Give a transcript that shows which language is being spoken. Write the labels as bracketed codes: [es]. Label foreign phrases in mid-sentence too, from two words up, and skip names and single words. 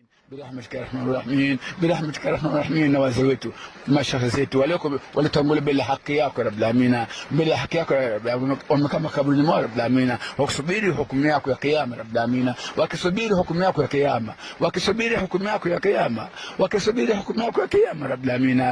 [ar] برحمتك يا رحمن الرحيم، برحمتك يا رحمن الرحيم. [sw] na wazee wetu mashaikh zetu waliotangulia bila haki yako [ar] رب العالمين, [sw] bila haki yako wamekaa makaburini mwao [ar] رب العالمين, [sw] wakisubiri hukumu yako ya kiyama [ar] رب العالمين, [sw] wakisubiri hukumu yako ya kiyama, wakisubiri hukumu yako ya kiyama, wakisubiri hukumu yako ya kiyama [ar] رب العالمين.